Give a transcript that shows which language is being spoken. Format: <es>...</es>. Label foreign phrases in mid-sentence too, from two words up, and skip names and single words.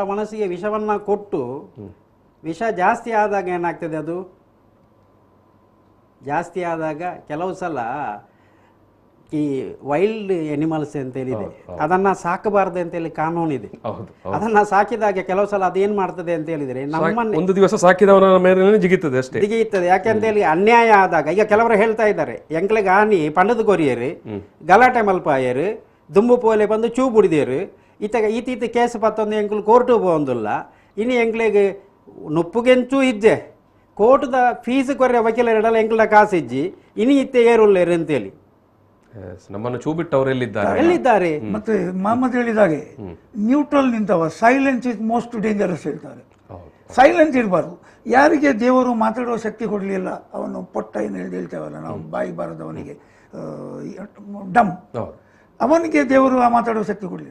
<kn>ಮನಸ್ಸಿಗೆ ವಿಷವನ್ನ ಕೊಟ್ಟು ವಿಷ ಜಾಸ್ತಿ ಆದಾಗ ಏನಾಗ್ತದೆ, ಅದು ಜಾಸ್ತಿ ಆದಾಗ ಕೆಲವು ಸಲ ಈ</kn> <en>wild animals</en> <kn>ಅಂತ ಹೇಳಿದೆ ಅದನ್ನ ಸಾಕಬಾರದು ಅಂತ ಹೇಳಿ ಕಾನೂನಿದೆ. ಅದನ್ನ ಸಾಕಿದಾಗ ಕೆಲವು ಸಲ ಅದೇನ್ ಮಾಡ್ತದೆ ಅಂತ ಹೇಳಿದ್ರೆ ನಮ್ಮನ್ನ ಒಂದು ದಿವಸ ಸಾಕಿದವನ ಮೇಲೆ ಜಿಗಿತದೆ ಅಷ್ಟೇ, ಜಿಗಿಯುತ್ತದೆ. ಯಾಕೆಂತ ಹೇಳಿ ಅನ್ಯಾಯ ಆದಾಗ ಈಗ ಕೆಲವರು ಹೇಳ್ತಾ ಇದ್ದಾರೆ</kn> <tcy>ಎಂಕ್ಲೆಗೆ ಹಾನಿ ಪಂಡದ ಕೊರಿಯರು ಗಲಾಟೆ ಮಲ್ಪಾಯರು ದುಂಬು ಪೋಲೆ ಬಂದು ಚೂ ಬುಡಿದೇರು ಈತ ಕೇಸ್ ಪತ್ತೊಂದು ಎಂಕ್ಲು ಕೋರ್ಟು ಹೋಗಂದಿಲ್ಲ. ಇನ್ನು ಎಂಕ್ಲೆಗೆ ನೊಪ್ಪುಗೆಂಚೂ ಇಜ್ಜೆ ಕೋರ್ಟ್ದ ಫೀಸ್ ಕೊರ್ರೆ ವಕೀಲರಿಡಲ್ಲ ಎಂಕ್ಲ ಕಾಸು ಇಜ್ಜಿ ಇನಿ ಇತ್ತೆ ಏರುಳ್ಳೇರು ಅಂತೇಳಿ</tcy> <kn>ನಮ್ಮನ್ನು ಚೂ ಬಿಟ್ಟು ಅವ್ರು ಎಲ್ಲಿದ್ದಾರೆ? ಮತ್ತೆ ಮಹಮ್ಮದ್ ಹೇಳಿದಾಗೆ ನ್ಯೂಟ್ರಲ್ ನಿಂತವ</kn> <en>silence is most dangerous</en> <kn>ಹೇಳ್ತಾರೆ. ಸೈಲೆನ್ಸ್ ಇರಬಾರ್ದು. ಯಾರಿಗೆ ದೇವರು ಮಾತಾಡುವ ಶಕ್ತಿ ಕೊಡಲಿಲ್ಲ, ಅವನು ಪೊಟ್ಟ ಏನು ಹೇಳ್ತೇವಲ್ಲ ನಾವು, ಬಾಯಿ ಬಾರದವನಿಗೆ ಡಮ್, ಅವನಿಗೆ ದೇವರು ಮಾತಾಡುವ ಶಕ್ತಿ ಕೊಡಲಿಲ್ಲ.</kn>